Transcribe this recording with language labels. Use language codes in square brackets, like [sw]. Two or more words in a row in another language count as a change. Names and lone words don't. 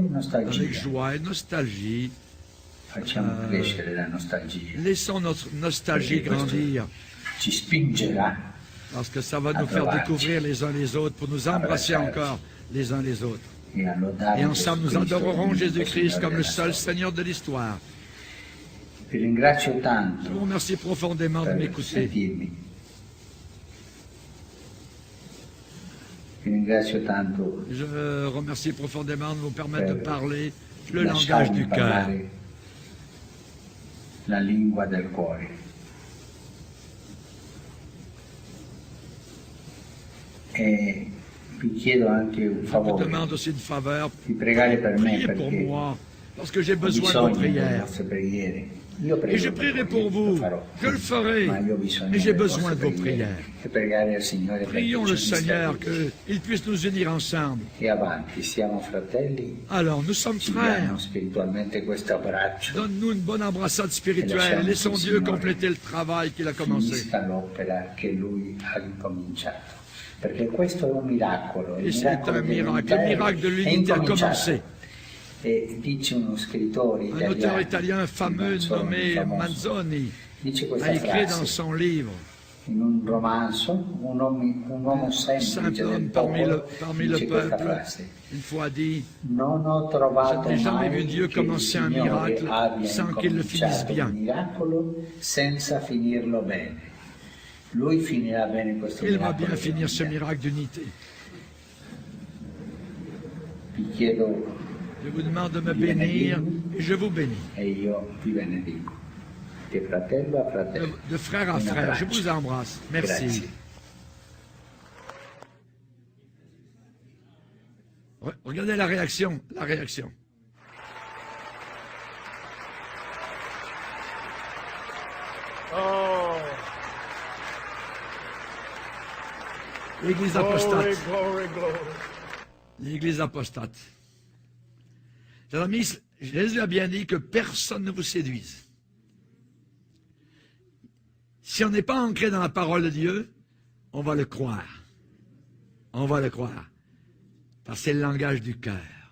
[fr] Avec [it] nostalgia. [fr] joie et nostalgie, [it] Facciamo crescere la nostalgia, [fr] laissons notre nostalgie [it] Perché questo [fr] grandir, [it] ci spingerà [fr] parce que ça va nous faire découvrir les uns les autres, pour nous embrasser encore les uns les autres. [it] e a lodare [fr] Et [it] Gesù [fr] ensemble, nous [it] Cristo [fr] adorerons [it] come [fr] Jésus-Christ [it] Signore [fr] comme le [it] della [fr] seul [it] storia. [fr] Seigneur de l'histoire. [it] Vi ringrazio [fr] Je vous [it] tanto [fr] remercie profondément de [it] per [fr] m'écouter. [it] sentirmi. Vi ringrazio tanto [fr] Je remercie profondément de nous permettre de [it] per [fr] parler le langage [it] lasciarmi [fr] du cœur. [it] parlare la lingua del cuore. E vi chiedo anche un [fr] Je vous [it] favore, [fr] demande aussi une faveur. [it] di pregare per me [fr] Priez pour [it] perché [fr] moi, parce que j'ai [it] ho [fr] besoin de vos [it] bisogno delle [fr] prières. [it] vostre preghiere. Io prego [fr] Et je [it] per [fr] prierai [it] voi, [fr] pour vous. [it] lo farò. [fr] Je le ferai. [it] Ma io ho bisogno [fr] Mais j'ai [it] delle [fr] besoin [it] vostre [fr] de vos [it] preghiere [fr] prières. [it] e pregare al Signore perché [fr] Prions [it] ci [fr] le Seigneur [it] stabilisca. [fr] qu'il puisse nous unir ensemble. [it] E avanti, siamo fratelli, [fr] Alors, nous sommes [it] ci [fr] frères. [it] diamo spiritualmente questo abbraccio, [fr] Donne-nous une bonne embrassade spirituelle. Laissons Dieu compléter le travail qu'il a commencé. [it] finisca l'opera che Lui ha incominciato. Perché questo è un miracolo, [fr] Et c'est un miracle. Le miracle de [it] è [fr] l'unité a [it] incominciato. [fr] commencé. [it] E dice uno scrittore [fr] Un auteur italien [it] italiano, [fr] fameux nommé [it] famoso, Manzoni dice a questa [fr] écrit dans [it] frase [fr] son livre, [it] in un romanzo, un uomo semplice [fr] simple [it] del [fr] homme parmi le [it] dice questa [fr] peuple, [it] frase: [fr] une fois dit, [it] non ho [fr] je [it] trovato [fr] n'ai jamais [it] mai [fr] vu Dieu [it] che [fr] commencer [it] il [fr] un [it] Signore [fr] miracle [it] abbia [fr] sans qu'il le finisse [it] incominciato un [fr] bien. [it] miracolo senza finirlo bene. Lui finirà bene questo [fr] Il va [it] miracolo. [fr] bien finir ce miracle d'unité. [it] Vi chiedo [fr] Je vous demande de me bénir et je vous bénis. [it] e io vi benedico. Di fratello a fratello. [fr] De frère à [it] Un [fr] frère, je [it] abbraccio. [fr] vous embrasse. Merci. [it] Grazie. [fr] Regardez la réaction, la réaction. Oh, L'église [en] glory, [fr] apostate. [en] glory, glory. [fr] L'église apostate. Chers amis, Jésus a bien dit que personne ne vous séduise. Si on n'est pas ancré dans la parole de Dieu, on va le croire. On va le croire. Parce que c'est le langage du cœur.